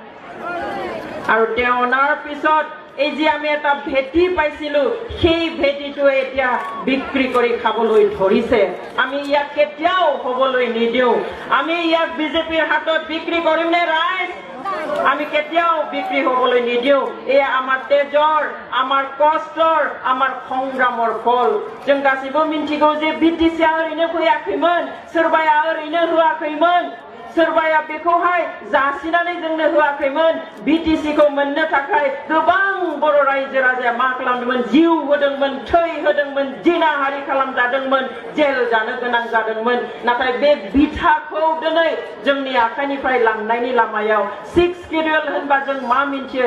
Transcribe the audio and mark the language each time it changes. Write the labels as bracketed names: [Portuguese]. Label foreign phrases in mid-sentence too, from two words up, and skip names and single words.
[Assamese] আৰু তেওঁ অনাৰ পিছত এই যে আমি এটা ভেটি পাইছিলো সেই ভেটিটো এতিয়া বিক্ৰী কৰি খাবলৈ ধৰিছে আমি ইয়াক কেতিয়াও হ'বলৈ নিদিও আমি ইয়াক বিজেপিৰ হাতত বিক্ৰী কৰিম নে ৰাইজ আমি কেতিয়াও বিক্ৰী হ'বলৈ নিদিও এই আমাৰ তেজৰ আমাৰ কষ্টৰ আমাৰ সংগ্ৰামৰ ফল [Bodo] जों गासिबो मिन्थिगौ जे बिटिसिआ ओरैनो फैयाखैमोन सोरबाया ओरैनो होआखैमोन सोरबाया बेखौहाय जासिनानै जोंनो होआखैमोन बिटिसिखौ मोननो थाखाय गोबां बर' रायजो राजाया मा खालामदोंमोन जिउ होदोंमोन थै होदोंमोन जिनाहारि खालामजादोंमन जेल जानो गोनां जादोंमन नाथाय बे बिथाखौ दिनै जोंनि आखाइनिफ्राय लांनायनि लामायाव 6Q12 होनबा जों मा मिन्थियो